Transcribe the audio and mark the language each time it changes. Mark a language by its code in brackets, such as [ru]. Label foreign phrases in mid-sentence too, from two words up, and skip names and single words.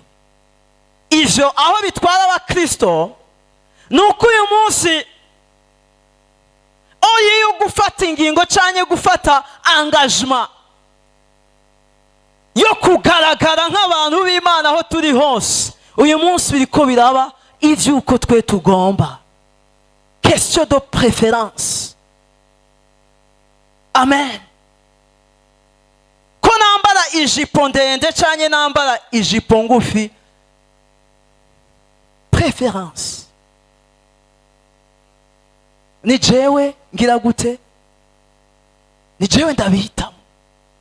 [rn] Ivyo aho bitwara abakristo, nuko uyu munsi oyo gufata ingingo cyane gufata engagement yo kugaragara nk'abantu b'Imana aho turi hose, uyu munsi biriko biraba ivyuko twe tugomba. [fr] Question de préférence. [rn] Amen. Ko nambara ijipo ndende cyane nambara ijipo ngufi, préférence. Ni jewe ngira gute? Ni jewe ndabihitamo.